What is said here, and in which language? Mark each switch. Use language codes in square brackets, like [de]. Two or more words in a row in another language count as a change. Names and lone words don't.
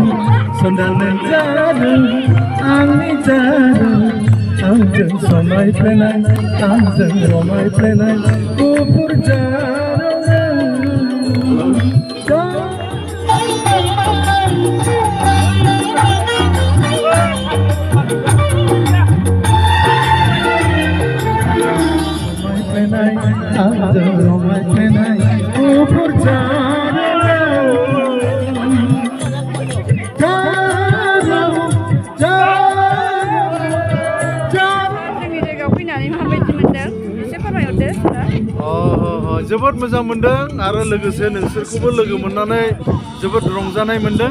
[grt] sonanen jarum, angni jarum, angjeng somai plenai, angjeng romai plenai, kupur jarum. Somai plenai, angjeng romai plenai. [brx] जोंनि जायगायाव फैनानै माबायदि मोनदों एसे फोरमायहरदो। जोबोद मोजां मोनदों आरो लोगोसे नोंसोरखौबो लोगो मोननानै जोबोद रंजानाय मोनदों।